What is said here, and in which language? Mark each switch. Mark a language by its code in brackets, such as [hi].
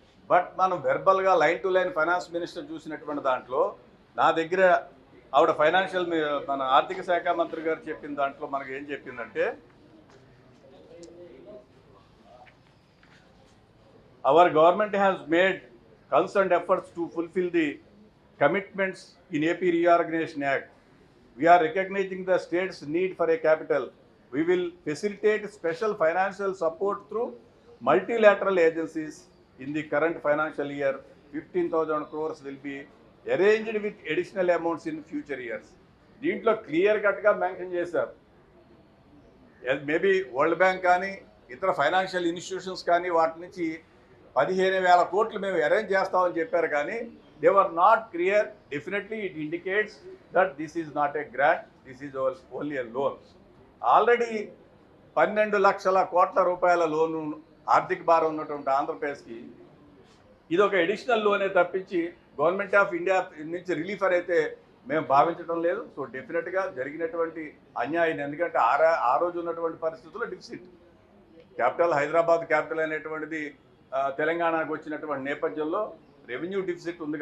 [en] but [te] మనం వెర్బల్గా [en] line to line finance minister [te] చూసినటువంటి దాంట్లో నా దగ్గర ఆవిడ ఫైనాన్షియల్ మన ఆర్థిక శాఖ మంత్రి గారు చెప్పిన దాంట్లో మనకు ఏం చెప్పిందంటే, [en] Our government has made concerned efforts to fulfil the commitments in AP reorganisation act. We are recognizing the state's need for a capital. We will facilitate special financial support through multilateral agencies. In the current financial year, 15,000 crores will be arranged with additional amounts in future years. [te] దీంట్లో [en] clear కట్గా mention [te] చేశారు. Maybe world bank కానీ ఇతర financial institutions కానీ వాటి నుంచి 15,000 కోట్లు మేము అరేంజ్ చేస్తామని చెప్పారు. [en] కానీ they were not clear. Definitely it indicates that this is not a grant, this is only a loan. [te] Already 12 లక్షల కోట్ల రూపాయల లోను ఆర్థిక భారం ఉన్నటువంటి ఆంధ్రప్రదేశ్కి ఇది ఒక ఎడిషనల్ లోనే తప్పించి గవర్నమెంట్ ఆఫ్ ఇండియా నుంచి రిలీఫ్ అయితే మేము భావించడం లేదు. సో డెఫినెట్గా జరిగినటువంటి అన్యాయం, ఎందుకంటే ఆ రోజు ఉన్నటువంటి పరిస్థితుల్లో డిఫిసిట్ క్యాపిటల్ హైదరాబాద్ క్యాపిటల్ అనేటువంటిది తెలంగాణకు వచ్చినటువంటి నేపథ్యంలో రెవెన్యూ డిఫిసిట్ ఉంది.